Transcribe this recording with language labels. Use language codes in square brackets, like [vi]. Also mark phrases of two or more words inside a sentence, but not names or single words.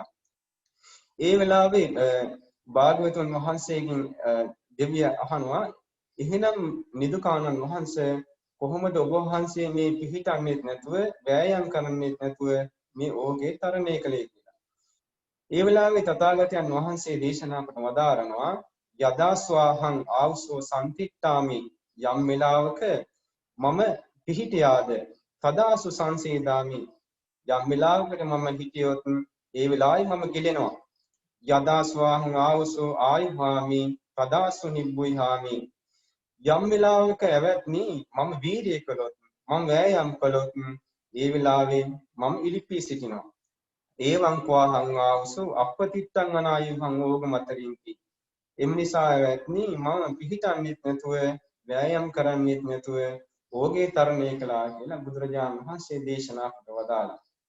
[si] ඒ වෙලාවේ භාග්‍යවතුන් වහන්සේගෙන් දෙවිය අහනවා එහෙනම් නිදුකානන් වහන්සේ කොහොමද ඔබ වහන්සේ මේ පිහිටන්නේත් නැතුව වෑයම් කරන්නෙත් නැතුව මේ ඕගේ තරණය කළේ කියලා. ඒ වෙලාවේ තථාගතයන් වහන්සේ දේශනා කොට වදාරනවා [pi] යදා ස්වාහං ආවසෝ සම්තිට්ඨාමි [si] යම් වෙලාවක මම පිහිටියාද [pi] තදාසු සංසේදාමි [si] යම් වෙලාවකට මම හිටියොත් ඒ වෙලාවේ මම ගිලෙනවා. [pi] යදා ස්වාහං ආවසෝ ආයුහාමි තදාසු නිබ්බුයිහාමි [si] යම් වෙලාවක ඇවැත්නි මම වීර්යය කළොත් මම වෑයම් කළොත් ඒ වෙලාවේ මම ඉලිපී සිටිනවා. [pi] ඒවං කෝහං ආවසෝ අපපතිත්තං අනායුහං ඕග මතරින්ති. [si] එම් නිසා ඇවැත්නි මම පිහිටන්නේත් නැතුව වෑයම් කරන්නේත් නැතුව ඕගේ තරණය කළා කියලා බුදුරජාණන් වහන්සේ දේශනා කොට වදාළා.